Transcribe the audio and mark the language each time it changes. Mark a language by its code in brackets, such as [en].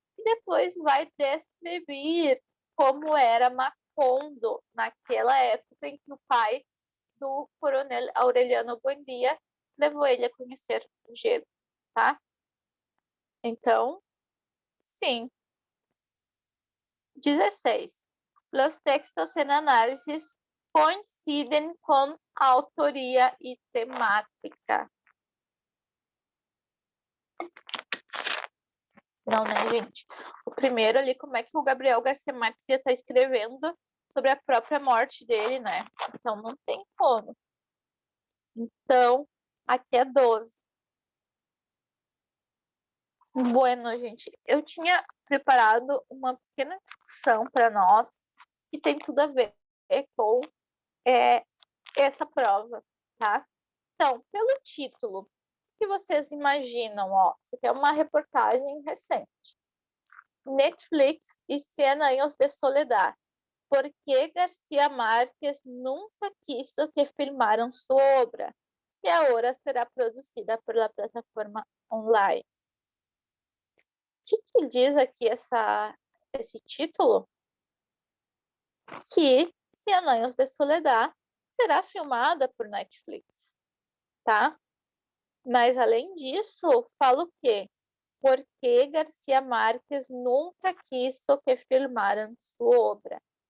[pt] E depois vai descrever como era Macondo naquela época em que o pai do coronel Aureliano Buendia levou ele a conhecer o gelo, tá? Então, Sim. 16. Los textos en análisis coinciden con autoría y temática. Não, né, gente? O primeiro ali, como é que o Gabriel Garcia Marques ia estar escrevendo sobre a própria morte dele, né? Então, não tem como. Então, aqui é 12. [es] Bueno, [pt] gente, eu tinha preparado uma pequena discussão para nós que tem tudo a ver com essa prova, tá? Então, pelo título, o que vocês imaginam? Ó, isso aqui é uma reportagem recente. Netflix e 100 anos de soledad. [es] ¿Por qué García Márquez nunca quiso que filmaran su obra, que ahora será producida por la plataforma online? [pt] O que diz aqui esse título? Que 100 anos de soledad será filmada por Netflix, tá? Mas, além disso, fala o quê? Porque García Márquez [es] nunca quiso que filmaran [pt] sua obra.